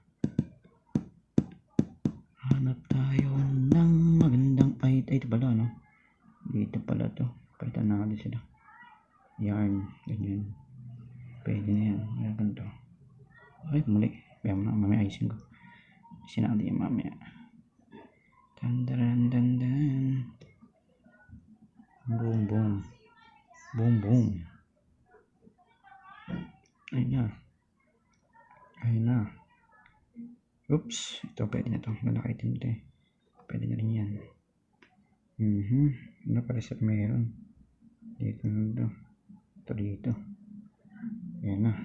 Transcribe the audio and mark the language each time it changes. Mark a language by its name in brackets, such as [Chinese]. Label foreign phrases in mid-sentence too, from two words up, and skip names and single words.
[Filipino] Hanap tayo ng magandang item. Ito pala dito pala to. Palitan natin sila. Yarn. Ganyan. Pwede na yan. Ayan ganito. Ay muli. Kaya mo na mamaya ayusin ko. Sinali yung mamaya. Dan, dan, dan, dan. Boom, boom. Boom, boom. Ayun na. Ayun na. Oops. Ito, pwede na ito. Malaki item ito eh. Pwede na rin yan. Ano pa rin meron? Dito na ito. Ito dito. Ayan na.